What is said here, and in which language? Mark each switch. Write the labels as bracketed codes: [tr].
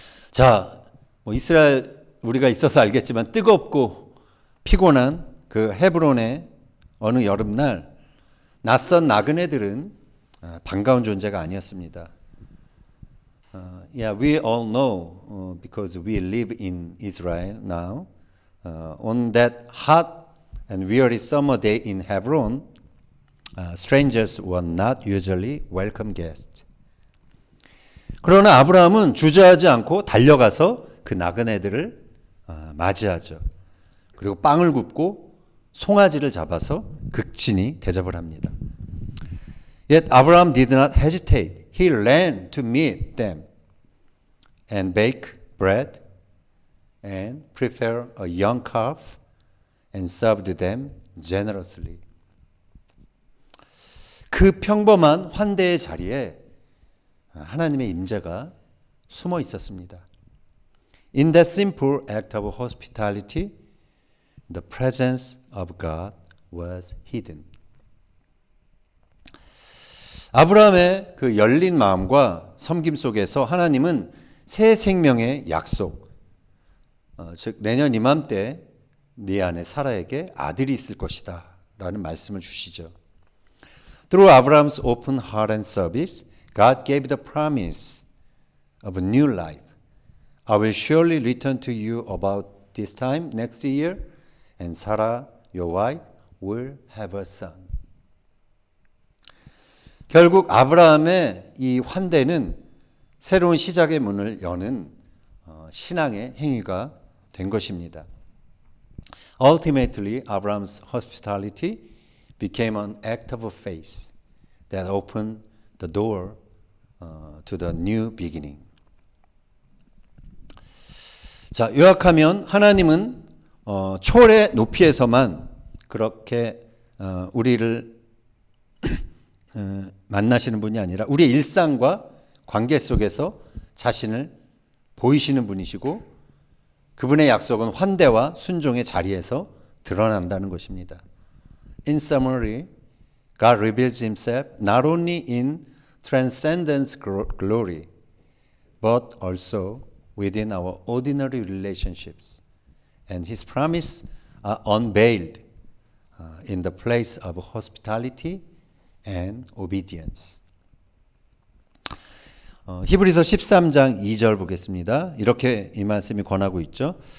[ko] 자, 이스라엘 우리가 있어서 알겠지만 뜨겁고 피곤한 그 헤브론의 어느 여름날 낯선 나그네들은 반가운 존재가 아니었습니다. [en] Yeah, we all know because we live in Israel now. On that hot and weary summer day in Hebron, strangers were not usually welcome guests. [ko] 그러나 아브라함은 주저하지 않고 달려가서 그 나그네들을 맞이하죠. 그리고 빵을 굽고 송아지를 잡아서 극진히 대접을 합니다. [en] Yet Abraham did not hesitate. He ran to meet them and bake bread and prepare a young calf and served them generously. [ko] 그 평범한 환대의 자리에 하나님의 임재가 숨어 있었습니다. [en] In that simple act of hospitality, the presence of God was hidden. [ko] 아브라함의 그 열린 마음과 섬김 속에서 하나님은 새 생명의 약속, 즉 내년 이맘때 네 안에 사라에게 아들이 있을 것이다 라는 말씀을 주시죠. [en] Through Abraham's open heart and service, God gave the promise of a new life. I will surely return to you about this time next year, and Sarah, your wife, will have a son. [ko] 결국 아브라함의 이 환대는 새로운 시작의 문을 여는 신앙의 행위가 된 것입니다. [en] Ultimately, Abraham's hospitality became an act of faith that opened the door to the new beginning. [ko] 자, 요약하면 하나님은 초월의 높이에서만 그렇게 우리를 만나시는 분이 아니라 우리의 일상과 관계 속에서 자신을 보이시는 분이시고 그분의 약속은 환대와 순종의 자리에서 드러난다는 것입니다. [en] In summary, God reveals himself not only in transcendence glory, but also within our ordinary relationships. And his promise are unveiled in the place of hospitality and obedience. [ko] 히브리서 13장 2절 보겠습니다. 이렇게 이 말씀이 권하고 있죠.